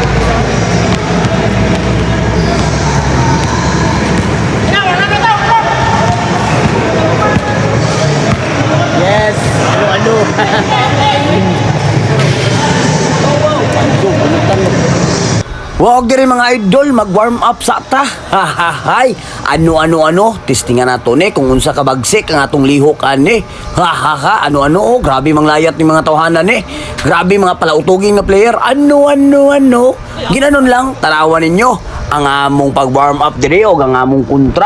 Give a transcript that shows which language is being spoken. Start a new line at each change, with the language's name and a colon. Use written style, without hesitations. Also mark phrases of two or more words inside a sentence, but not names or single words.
Cebuano: Yes, ano. Wag diri mga idol, mag-warm up sa ta. Hahahay. Ano. Testingan nato ni kung unsa ka bagsik ang atong lihok ani. Hahaha. Ano. Grabe mang layat ni mga tawhanan ni. Grabe mga palautuging na player. Ano. Ginanon lang, tanawan ninyo ang among pag-warm up diri o ang among kontra.